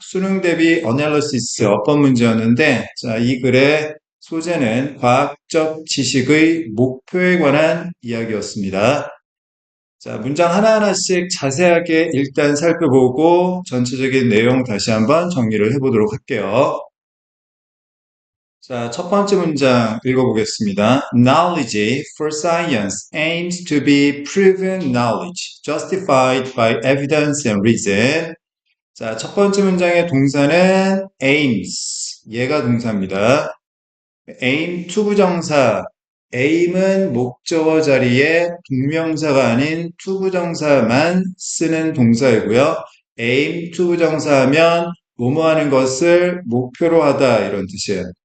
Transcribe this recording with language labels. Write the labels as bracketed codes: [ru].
[ko] 수능 대비 어널리시스 어법 문제였는데, 자, 이 글의 소재는 과학적 지식의 목표에 관한 이야기였습니다. 자, 문장 하나하나씩 자세하게 일단 살펴보고 전체적인 내용 다시 한번 정리를 해보도록 할게요. 자, 첫 번째 문장 읽어보겠습니다. [en] Knowledge for science aims to be proven knowledge, justified by evidence and reason. [ko] 자, 첫 번째 문장의 동사는 aims. 얘가 동사입니다. aim 투부정사. aim은 목적어 자리에 동명사가 아닌 투부정사만 쓰는 동사이고요. aim 투부정사 하면 뭐뭐 하는 것을 목표로 하다 이런 뜻이에요.